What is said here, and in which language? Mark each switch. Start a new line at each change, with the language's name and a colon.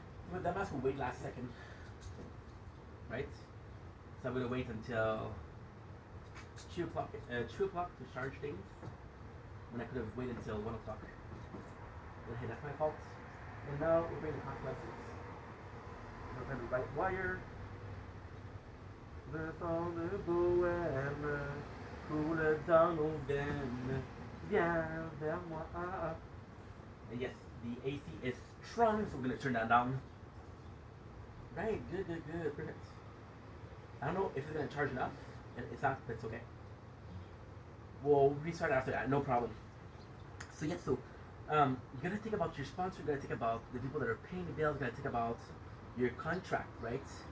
English: Well, that mask will wait last second, right? So I'm gonna wait until 2 o'clock. 2 o'clock to charge things. When I could have waited until 1 o'clock. But hey, that's my fault. And now we're bringing consequences. We're going to the right wire.
French: Le temps de bohème, coule dans nos veines, viens vers moi.
English: And yes, the AC is strong, so we're going to turn that down. Right, good, perfect. I don't know if it's going to charge enough, and it's not, but it's okay. We'll restart after that, no problem. So yes, so you gotta think about your sponsor, you gotta think about the people that are paying the bills, you gotta think about your contract, right?